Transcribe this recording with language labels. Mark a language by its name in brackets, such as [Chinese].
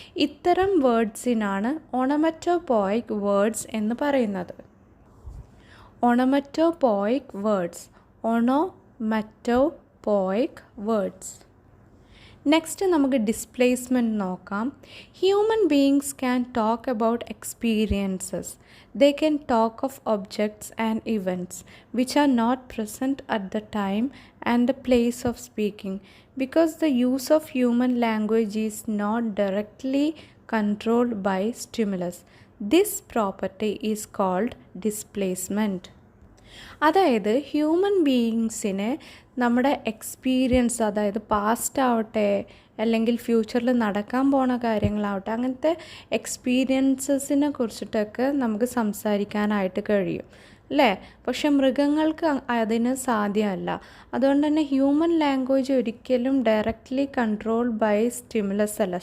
[Malayalam] ഇത്തരം വേർഡ്സിനാണ് ഓണമറ്റോപോയിക് വേർഡ്സ് എന്ന് പറയുന്നത്. [English] Onomatopoeic words. Onomatopoeic words. [Malayalam] നെക്സ്റ്റ് നമുക്ക് ഡിസ്പ്ലേസ്മെൻറ്റ് നോക്കാം. [English] Human beings can talk about experiences. They can talk of objects and events which are not present at the time and the place of speaking, because the use of human language is not directly controlled by stimulus. This property is called displacement. [Malayalam] അതായത് human ബീയിങ്സിന് നമ്മുടെ experience, അതായത് past ആവട്ടെ അല്ലെങ്കിൽ ഫ്യൂച്ചറിൽ നടക്കാൻ പോണ കാര്യങ്ങളാവട്ടെ, അങ്ങനത്തെ എക്സ്പീരിയൻസസിനെ കുറിച്ചിട്ടൊക്കെ നമുക്ക് സംസാരിക്കാനായിട്ട് കഴിയും അല്ലേ? പക്ഷെ മൃഗങ്ങൾക്ക് അതിന് സാധ്യമല്ല. അതുകൊണ്ട് തന്നെ ഹ്യൂമൻ ലാംഗ്വേജ് ഒരിക്കലും [English] directly control by stimulus [Malayalam] അല്ല.